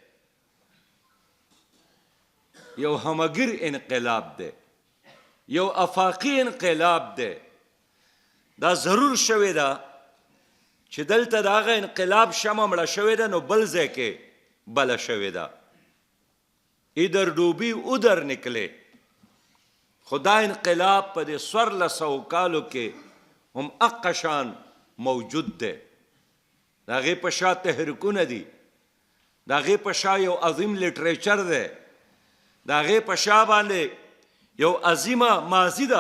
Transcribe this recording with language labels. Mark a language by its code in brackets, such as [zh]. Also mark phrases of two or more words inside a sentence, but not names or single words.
[ps] یو همګیر انقلاب دی، یو افاقی انقلاب دی. دا ضرور شوې ده چې دلته د هغه انقلاب شمع مړه شوې ده، نو بل ځای کې بله شوې ده. [ur] ادھر ڈوبی ادھر نکلے. [ps] خدا انقلاب په دې 1400 کالو کې هم اقشان موجود دی. د هغې په شا تحریکونه دي، د هغې په شا یو عظیم لټریچر دی، د هغې په شا باندې یو عظیمه ماضي ده.